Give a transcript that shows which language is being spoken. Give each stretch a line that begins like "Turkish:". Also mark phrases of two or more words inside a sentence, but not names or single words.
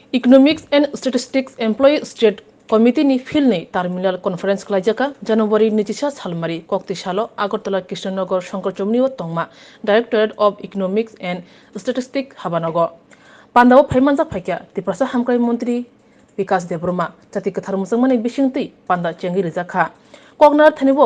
Kok Borok: Economics and Statistics Employee State Committee ni filni
English: terminal conference
Kok Borok: khlajaka January 29 salmari kokti salo Agartala Krishnanagar Shankarchomni o tongma Directorate of Economics and Statistics Habanago Pandao phaimanjak phaikya Tiprasa Hamkai Mantri Vikas Debroma Chati Kathar Musangmani Bishingti Panda Chengi Rizakha Kognar Thanibo